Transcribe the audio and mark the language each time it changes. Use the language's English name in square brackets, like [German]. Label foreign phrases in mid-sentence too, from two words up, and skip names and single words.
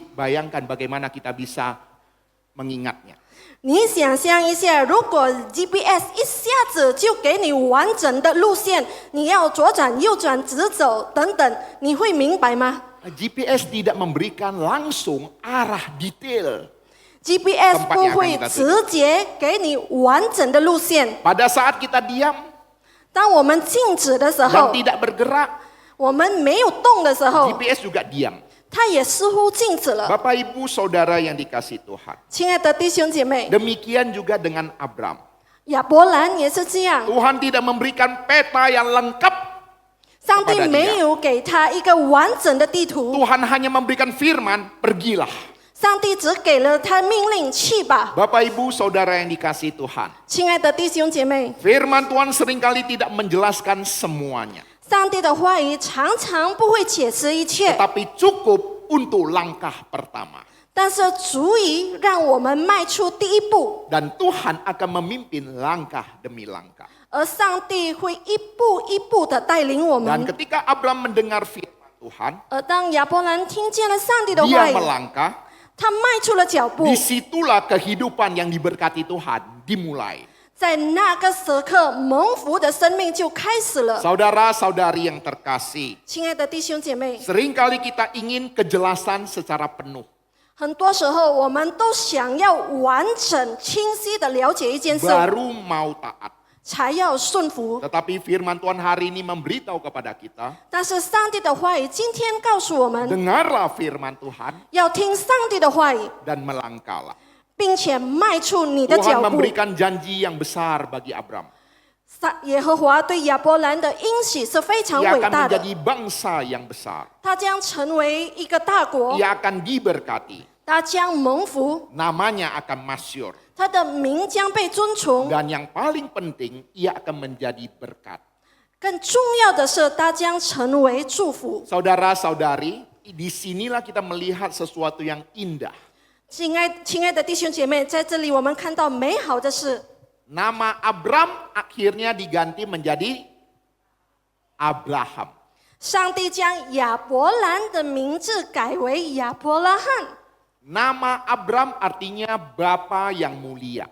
[Indonesian] Bayangkan bagaimana kita bisa mengingatnya. [Chinese] 你想象一下，如果 GPS 一下子就给你完整的路线，你要左转、右转、直走等等，你会明白吗？ [Indonesian] GPS tidak memberikan langsung arah detail. GPS Tempat [Chinese] 不 [Indonesian] yang akan [Chinese] 会 [Indonesian] kita [Chinese] 直接给你完整的路线。 [Indonesian] Pada saat kita diam [Chinese] 当我们静止的时 [Indonesian] dan [Chinese] 候， [Indonesian] tidak bergerak, [Chinese] 我们没有动的时候， [Indonesian] GPS juga diam. [Chinese] 它也似乎静止了。 [Indonesian] Bapak Ibu Saudara yang dikasih Tuhan. [Chinese] 亲爱的弟兄姐妹， [Indonesian] Demikian juga dengan Abram. [Chinese] 亚伯兰也是这样， [Indonesian] Tuhan tidak memberikan peta yang lengkap. [Chinese] 上帝没有给他一个完整的地图， [Indonesian] Tuhan hanya memberikan firman, pergilah. [Chinese] 上帝只给了他命令去吧。 [Indonesian] Bapak Ibu Saudara yang dikasih Tuhan. [Chinese] 亲爱的弟兄姐妹， [Indonesian] Firman Tuhan seringkali tidak menjelaskan semuanya. [Chinese] 上帝的话语常常不会解释一切， [Indonesian] Tetapi cukup untuk langkah pertama. [Chinese] 但是足以让我们迈出第一步， [Indonesian] Dan Tuhan akan memimpin langkah demi langkah. [Chinese] 而上帝会一步一步的带领我 [Indonesian] Dan [Chinese] 们。 [Indonesian] ketika Abram mendengar firman Tuhan, [Chinese] 而当亚伯兰听见了上帝的 [Indonesian] dia [Chinese] 话语， [Indonesian] melangkah. [Chinese] 他迈出了脚步， [Indonesian] Disitulah kehidupan yang diberkati Tuhan dimulai. [Chinese] 在那个时刻，蒙福的生命就开始了。 [Indonesian] Saudara-saudari yang terkasih, [Chinese] 亲爱的弟兄姐妹， [Indonesian] seringkali kita ingin kejelasan secara penuh. [Chinese] 很多时候我们都想要完整、清晰的了解一件事， [Indonesian] Baru mau taat. [Chinese] 才要顺服。 [Indonesian] Tetapi firman Tuhan hari ini memberitahu kepada kita, [Chinese] 但是上帝的话语今天告诉我们， [Indonesian] dengarlah firman Tuhan [Chinese] 要听上帝的话语， [Indonesian] dan melangkahlah. [Chinese] 并且迈出你的 [Indonesian] Tuhan [Chinese] 脚步。 [Indonesian] memberikan janji yang besar bagi Abram. [Chinese] 耶和华对亚伯兰的应许是非常 [Indonesian] Ia [Chinese] 伟 [Indonesian] akan [Chinese] 大的， [Indonesian] menjadi bangsa yang besar. [Chinese] 他将成为一个大国， [Indonesian] Ia akan diberkati. [Chinese] 他将蒙福， [Indonesian] Namanya akan masyhur. [Chinese] 他的名将被尊崇。 [Indonesian] Dan yang paling penting, ia akan menjadi berkat. [Chinese] 更重要的是，他将成为祝福。 [Indonesian] Saudara-saudari, disinilah kita melihat sesuatu yang indah. [Chinese] 亲爱的弟兄姐妹，在这里我们看到美好的是， [Indonesian] Nama Abram akhirnya diganti menjadi Abraham. [Chinese] 上帝将亚伯兰的名字改为亚伯拉罕。 [Indonesian] Nama Abram artinya Bapa yang mulia.